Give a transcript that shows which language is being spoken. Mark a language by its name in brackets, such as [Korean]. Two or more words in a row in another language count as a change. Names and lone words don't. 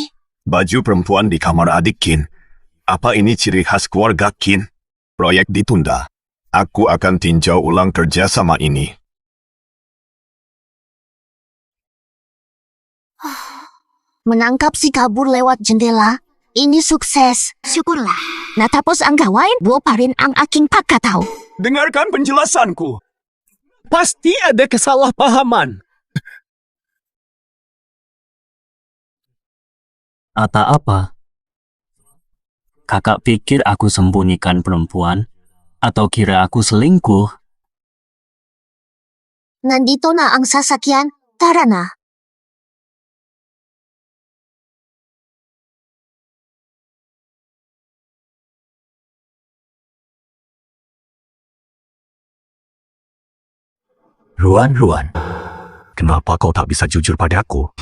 [Indonesian] Baju perempuan di kamar adik Kin. Apa ini ciri khas keluarga Kin? Proyek ditunda. Aku akan tinjau ulang kerjasama ini. Menangkap si kabur lewat jendela. Ini sukses. Syukurlah. [Filipino] Nah tapos ang gawain, buoparin ang aking pagkatao. [Indonesian] dengarkan penjelasanku. Pasti ada kesalahpahaman. Ata apa? Kakak pikir aku sembunyikan perempuan? Atau kira aku selingkuh? [Filipino] Nandito na ang sasakyan. Tara na. [Indonesian] Ruan, kenapa kau tak bisa jujur padaku?